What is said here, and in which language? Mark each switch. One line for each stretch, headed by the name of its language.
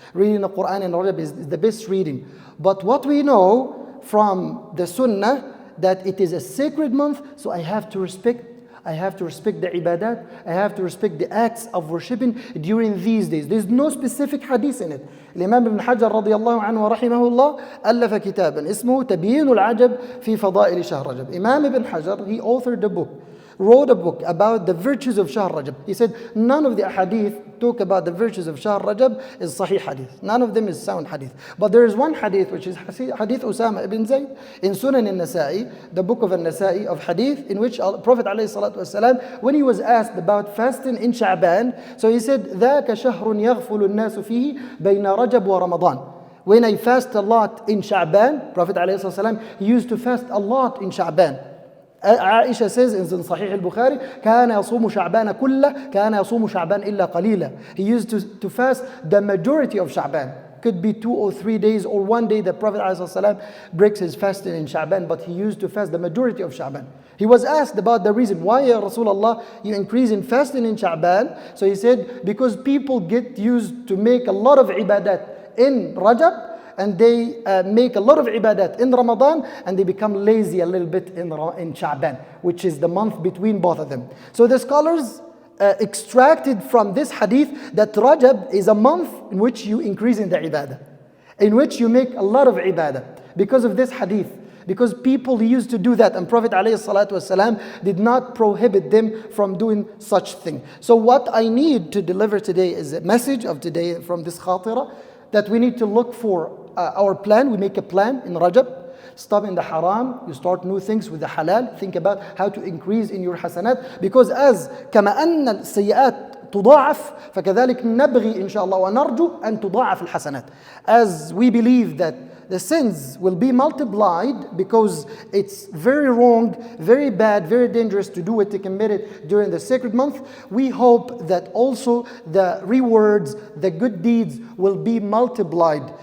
English: Reading the Quran in Rajab is the best reading. But what we know from the Sunnah, that it is a sacred month, so I have to respect the ibadat, I have to respect the acts of worshipping during these days. There's no specific hadith in it.
Arabic: Imam Ibn Hajar radiallahu anhu wa rahimahullah ألف كتابا اسمه تبيين العجب في فضائل شهر رجب.
English: Imam Ibn Hajar, he wrote a book about the virtues of Shahr Rajab. He said none of the hadith talk about the virtues of Shahr Rajab is Sahih hadith. None of them is sound hadith. But there is one hadith, which is hadith Usama ibn Zayd in Sunan al-Nasa'i, the book of al-Nasa'i of hadith, in which Prophet ﷺ, when he was asked about fasting in Sha'ban, so he said,
Arabic: ذَاكَ شَهْرٌ يَغْفُلُ النَّاسُ فِيهِ بَيْنَ رَجَبْ وَرَمَضَانَ.
English: When I fast a lot in Sha'ban, Prophet ﷺ, he used to fast a lot in Sha'ban. Aisha says in Sahih al-Bukhari,
Arabic: كان يصوم شعبان كله كان يصوم شعبان إلا قليلا.
English: He used to fast the majority of Sha'ban. Could be 2 or 3 days or 1 day that Prophet ﷺ breaks his fasting in Sha'ban, but he used to fast the majority of Sha'ban. He was asked about the reason, why, Ya Rasulullah, you increase in fasting in Sha'ban? So he said, because people get used to make a lot of ibadat in Rajab, and they make a lot of ibadat in Ramadan, and they become lazy a little bit in Sha'ban, which is the month between both of them. So the scholars extracted from this hadith that Rajab is a month in which you increase in the ibadah, in which you make a lot of ibadah, because of this hadith. Because people used to do that, and Prophet ﷺ did not prohibit them from doing such thing. So what I need to deliver today is a message of today from this khatira, that we need to look for our plan. We make a plan in Rajab. Stop in the haram. You start new things with the halal. Think about how to increase in your hasanat. Because as
Arabic: كما أن السيئات تضاعف فكذلك نبغي إن شاء الله ونرجو أن تضاعف الحسنات.
English: As we believe that the sins will be multiplied, because it's very wrong, very bad, very dangerous to do it, to commit it during the sacred month. We hope that also the rewards, the good deeds will be multiplied.